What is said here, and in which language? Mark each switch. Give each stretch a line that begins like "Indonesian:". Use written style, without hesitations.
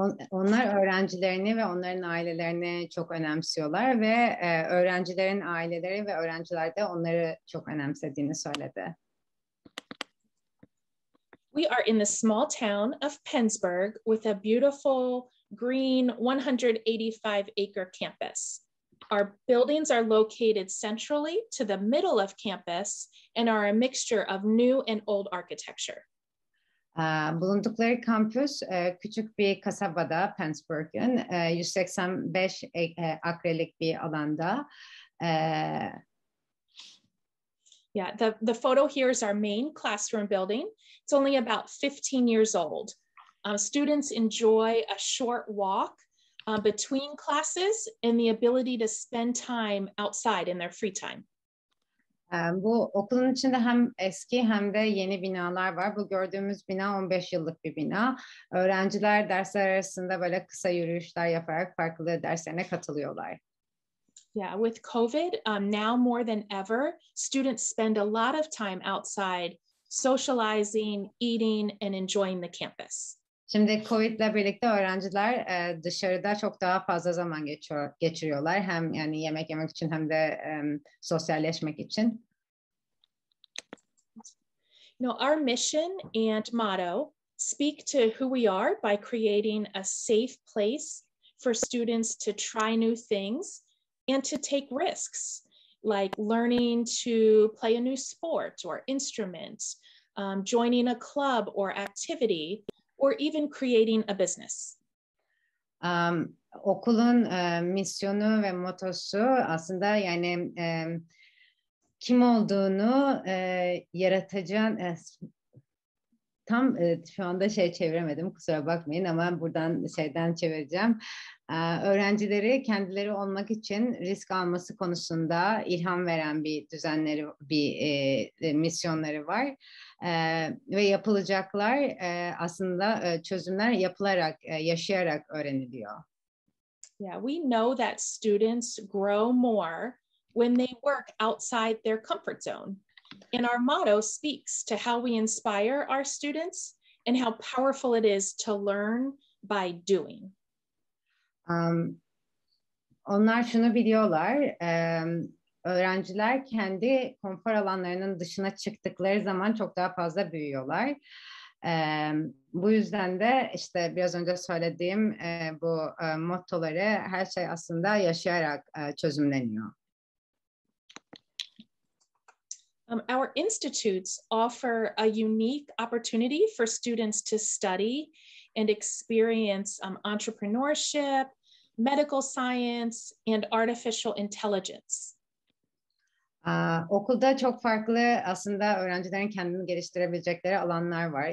Turkish: Onlar öğrencilerini ve onların ailelerini çok önemsiyorlar ve öğrencilerin aileleri ve öğrenciler de onları çok önemsediğini söyledi.
English: We are in the small town of Pennsburg with a beautiful green 185-acre campus. Our buildings are located centrally to the middle of campus and are a mixture of new and old architecture.
Turkish: Bulundukları kampüs küçük bir kasabada, Pennsburg'un 185 akrelik bir alanda
English: Yeah, the photo here is our main classroom building. It's only about 15 years old. Students enjoy a short walk between classes and the ability to spend time outside in their free time.
Turkish: Bu okulun içinde hem eski hem de yeni binalar var. Bu gördüğümüz bina 15 yıllık bir bina. Öğrenciler dersler arasında böyle kısa yürüyüşler yaparak farklı derslerine katılıyorlar.
English: Yeah, with COVID, now more than ever, students spend a lot of time outside socializing, eating, and enjoying the campus.
Turkish: Şimdi Covid'le birlikte öğrenciler dışarıda çok daha fazla zaman geçiriyorlar. Hem yani yemek yemek için hem de sosyalleşmek için.
English: Our mission and motto speak to who we are by creating a safe place for students to try new things and to take risks, like learning to play a new sport or instrument, joining a club or activity, or even creating a business.
Turkish: Okulun misyonu ve motosu aslında yani kim olduğunu yaratacağın tam şu anda çeviremedim, kusura bakmayın ama buradan çevireceğim. Öğrencileri kendileri olmak için risk alması konusunda ilham veren bir düzenleri, bir misyonları var. Ve yapılacaklar aslında çözümler yapılarak, yaşayarak öğreniliyor.
English: Yeah, we know that students grow more when they work outside their comfort zone. And our motto speaks to how we inspire our students and how powerful it is to learn by doing.
Turkish: Onlar şunu biliyorlar, öğrenciler kendi konfor alanlarının dışına çıktıkları zaman çok daha fazla büyüyorlar. Bu yüzden de işte biraz önce söylediğim bu mottoları, her şey aslında yaşayarak çözümleniyor.
English: Our institutes offer a unique opportunity for students to study and experience entrepreneurship, medical science, and artificial intelligence.
Turkish: Okulda çok farklı aslında öğrencilerin kendini geliştirebilecekleri alanlar var.